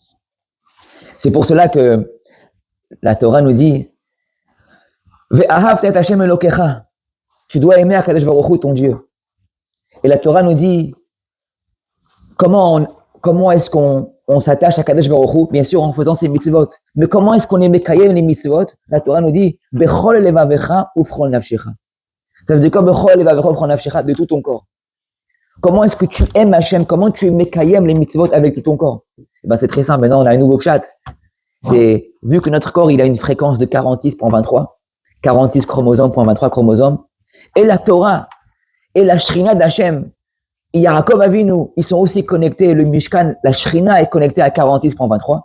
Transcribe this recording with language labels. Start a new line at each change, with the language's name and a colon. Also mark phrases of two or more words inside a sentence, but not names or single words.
French: C'est pour cela que la Torah nous dit,
Hebrew: ואהבת את השם אלוקיך,
French: tu dois aimer Akadosh Baruch Hu, ton Dieu. Et la Torah nous dit, comment est-ce qu'on s'attache à Kadosh Baruch Hu? Bien sûr, en faisant ses mitzvot. Mais comment est-ce qu'on est mekayem les mitzvot? La Torah nous dit,
Hebrew: בכל לבבך ובכל נפשך.
French: Ça veut dire quoi,
Hebrew: בכל לבבך ובכל נפשך?
French: De tout ton corps. Comment est-ce que tu aimes Hachem? Comment tu es mekayem les mitzvot avec tout ton corps? Eh ben, c'est très simple. Maintenant, on a un nouveau chat. C'est, vu que notre corps, il a une fréquence de 46.23, 46 chromosomes, 23 chromosomes, et la Torah, et la Shrina d'Hachem, et Yaakov Avinu, ils sont aussi connectés, le Mishkan, la Shrina est connectée à 46.23.